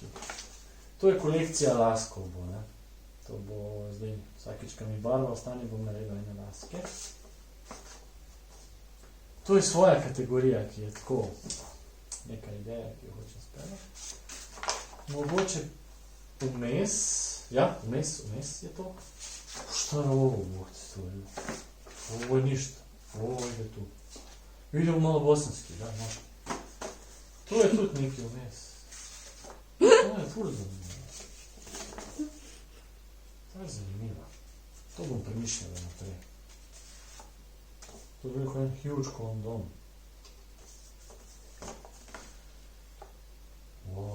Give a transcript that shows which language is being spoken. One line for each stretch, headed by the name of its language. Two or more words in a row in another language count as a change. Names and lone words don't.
Slovenian: To je kolekcija laskov bo, ne. To bo zdaj vsakič, ko mi barva ostane, bom naredil ene laske. To je svoja kategorija, ki je tako neka ideja, ki jo hočem speljati. Mogoče vmes, ja, vmes je to.
Bosnian: Šta je ovo, to je? Ovo je ništa. Ovo ide tu. Idemo malo bosanski, da, možda.
Slovenian: To je tudi neki vmes. To je ful zanimivo. To je zanimivo. To bom premišljala naprej. To je veliko en huge kondom. Wow.